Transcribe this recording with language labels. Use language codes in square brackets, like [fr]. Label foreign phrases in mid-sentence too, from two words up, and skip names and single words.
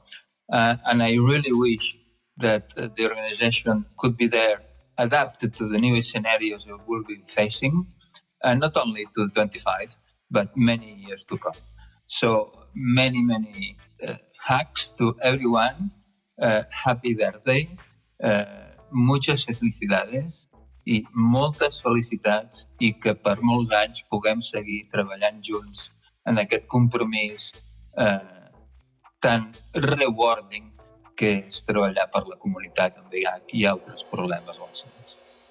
[en] And I really wish that the organization could be there, adapted to the new scenarios that we'll be facing, and not only to 25, but many years to come. So many hugs to everyone. Happy birthday. [es] Muchas felicidades [ca] i moltes felicitats i que per molts anys puguem seguir treballant junts en aquest compromís tan rewarding que és treballar per la comunitat amb VIH i altres problemes relacionats.